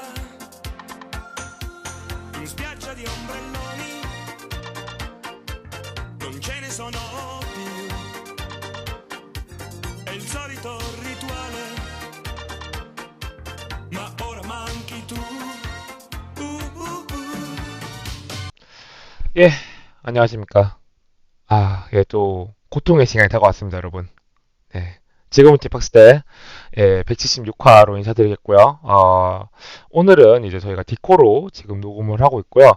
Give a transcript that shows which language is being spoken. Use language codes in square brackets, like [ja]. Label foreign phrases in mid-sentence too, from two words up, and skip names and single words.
[it] In spiaggia di ombrelloni, non ce ne sono più. È il solito rituale, ma ora manchi tu. [ko] 예, 안녕하십니까. 예, 또, 고통의 시간이 다가왔습니다, 여러분. 네. 지금은 딥박스 때, 176화로 인사드리겠고요. 오늘은 이제 저희가 디코로 지금 녹음을 하고 있고요.